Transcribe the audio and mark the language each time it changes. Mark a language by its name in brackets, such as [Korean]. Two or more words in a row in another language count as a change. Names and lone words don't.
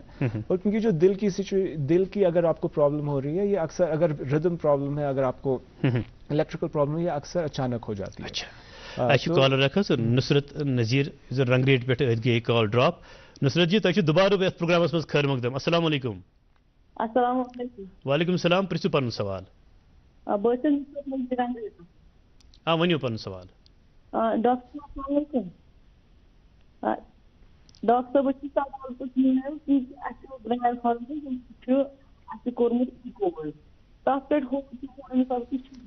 [Urdu] اور کیونکہ جو دل کی اگر آپ کو پرابلم ہو رہی ہے یہ اکثر اگر ردم پرابلم ہے اگر آپ کو الیکٹریکل پرابلم ہے یہ اکثر اچانک ہو جاتی ہے. اچھا کالر رکھا سر نصرت نذیر رنگ ریٹ پہ گئی کال ڈراپ. [Kashmiri] نصرت جی تھی دوبارہ اس پروگرامس مز خیر مقدم. [Arabic] السلام علیکم. السلام علیکم. وعلیکم السلام. [Kashmiri] پرژھو پن سوال. ونیو پن سوال. [Arabic] ڈاکٹر السلام علیکم. [Kashmiri] ڈاکٹر بہٕ چھُس سوال پرژھُن کہ اَسہِ اوس [English] grand father [Kashmiri] چھُ اَسہِ کوٚرمُت اِکوز تَتھ پٮ۪ٹھ